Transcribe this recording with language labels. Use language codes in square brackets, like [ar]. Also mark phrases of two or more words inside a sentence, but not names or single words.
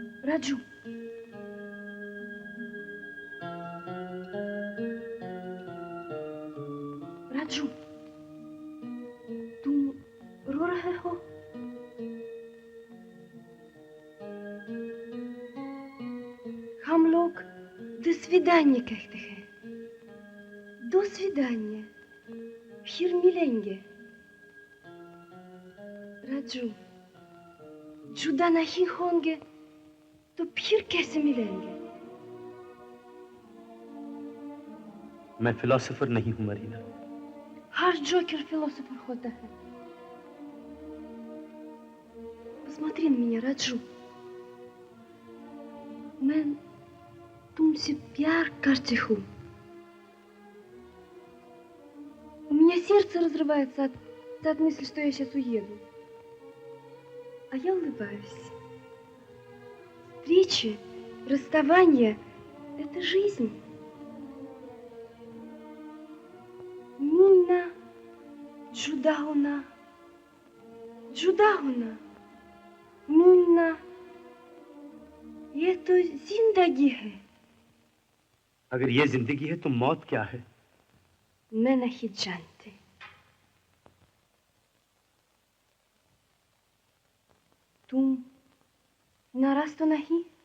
[hi] राजू, राजू, तुम रो रहे हो? हम लोग [ru] до свидания [hi] कहते हैं। [ru] до свидания, [hi] फिर मिलेंगे। राजू, जुदा नहीं होंगे तो फिर कैसे मिलेंगे? मैं फिलोसोफर नहीं हूं मरीना। हर जोकर फिलोसोफर होता है। [ru] Посмотри на меня, Раджу. [hi] मैं तुमसे प्यार करती हूँ. [ru] У меня сердце разрывается от мысли, что я сейчас уеду. А я улыбаюсь. Встречи, расставания – это жизнь. [hi] मिलना, जुदा होना, जुदा होना, मिलना. ये तो जिंदगी है। अगर ये जिंदगी है तो मौत क्या है? मैं नहीं जानती। तुम नाराज तो नहीं?